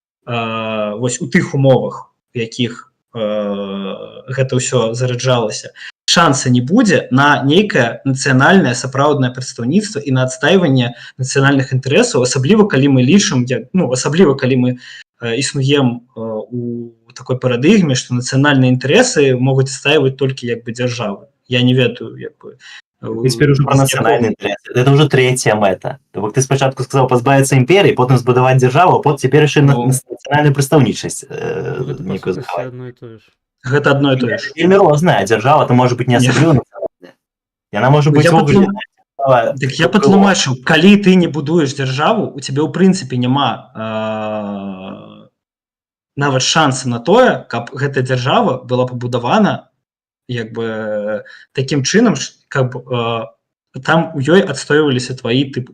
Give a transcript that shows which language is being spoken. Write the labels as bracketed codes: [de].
[be] вось у тых умовах, у якіх гэта ўсё зараджалася, шанса не будзе на нейкае нацыянальнае сапраўднае прадстаўніцтва і на адстайванне нацыянальных інтарэсаў, асабліва калі мы лічым, асабліва калі мы існуем у такой парадыгме, што нацыянальныя інтарэсы могуць адстайваць толькі як бы дзяржавы. Я не ведаю, як бы. [ru] Теперь уже про национальный интерес. Это уже третья мета. То ты спочатку сказал позбавиться империи, потом збудовать державу, а потом теперь еще национальную представничность некую заховать. Гэта одно и то же. Вельмі розная держава, это может быть не особливо национальная. И она может быть [be] Так я патлумачыў, калі ты не будуеш дзяржаву, у цябе ў прынцыпе няма нават шанса на тое, каб гэта дзяржава была пабудавана як бы такім чынам, каб там у ёй адстойваліся твои тыпы.